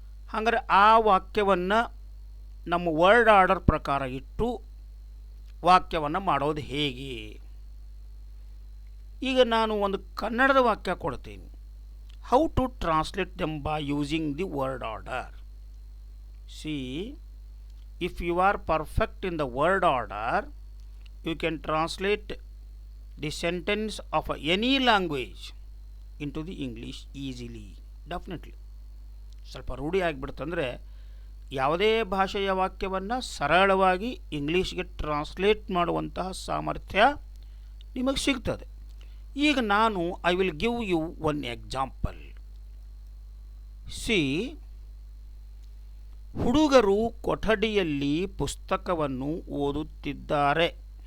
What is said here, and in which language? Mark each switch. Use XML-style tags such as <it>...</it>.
<kn>ಹಾಗಾದರೆ ಆ ವಾಕ್ಯವನ್ನು ನಮ್ಮ ವರ್ಡ್ ಆರ್ಡರ್ ಪ್ರಕಾರ ಇಟ್ಟು ವಾಕ್ಯವನ್ನು ಮಾಡೋದು ಹೇಗೆ? ಈಗ ನಾನು ಒಂದು ಕನ್ನಡದ ವಾಕ್ಯ ಕೊಡ್ತೀನಿ.</kn> <en>How to translate them by using the word order. See, if you are perfect in the word order, you can translate the sentence of any language into the English easily. Definitely.</en> <kn>ಸ್ವಲ್ಪ ರೂಢಿ ಆಗಿಬಿಡ್ತಂದರೆ ಯಾವುದೇ ಭಾಷೆಯ ವಾಕ್ಯವನ್ನು ಸರಳವಾಗಿ ಇಂಗ್ಲೀಷ್ಗೆ translate ಮಾಡುವಂತಹ ಸಾಮರ್ಥ್ಯ ನಿಮಗೆ ಸಿಗ್ತದೆ. ಈಗ ನಾನು</kn> <en>I will give you one example.</en> <kn>C, ಹುಡುಗರು ಕೊಠಡಿಯಲ್ಲಿ ಪುಸ್ತಕವನ್ನು ಓದುತ್ತಿದ್ದಾರೆ.</kn>